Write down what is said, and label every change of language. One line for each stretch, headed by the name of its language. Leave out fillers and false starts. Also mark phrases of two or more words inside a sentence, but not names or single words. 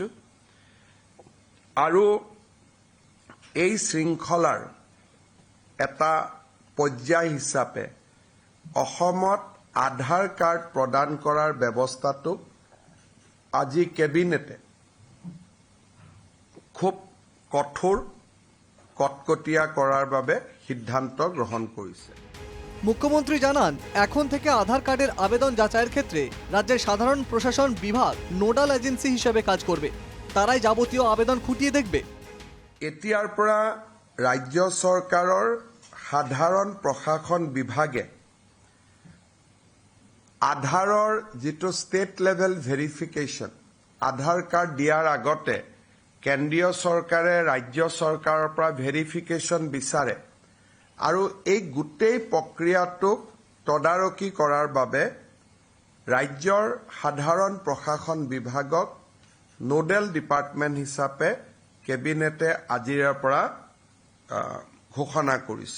Assamese: আৰু এই শৃংখলাৰ এটা পৰ্যায় হিচাপে অসমত আধাৰ কাৰ্ড প্ৰদান কৰাৰ ব্যৱস্থাটো আজি কেবিনেটে খুব কটকটীয়া কৰাৰ বাবে সিদ্ধান্ত গ্ৰহণ কৰিছে।
Bangla: মুখ্যমন্ত্রী জানান, এখন থেকে আধার কার্ডের আবেদন যাচাইয়ের ক্ষেত্রে রাজ্যের সাধারণ প্রশাসন বিভাগ
English: nodal agency
Bangla: হিসেবে কাজ করবে। তারাই যাবতীয় আবেদন খুঁটিয়ে দেখবে।
Assamese: এতিয়াৰ পৰা ৰাজ্য চৰকাৰৰ সাধাৰণ প্ৰশাসন বিভাগে আধাৰৰ যিটো ষ্টেট
English: level verification,
Assamese: আধাৰ কাৰ্ড দিয়াৰ আগতে কেন্দ্ৰীয় চৰকাৰে ৰাজ্য চৰকাৰৰ পৰা ভেৰিফিকেশ্যন বিচাৰে আৰু এই গোটেই প্ৰক্ৰিয়াটোক তদাৰকী কৰাৰ বাবে ৰাজ্যৰ সাধাৰণ প্ৰশাসন বিভাগক
English: nodal department
Assamese: হিচাপে কেবিনেটে আজিৰ পৰা ঘোষণা কৰিছে।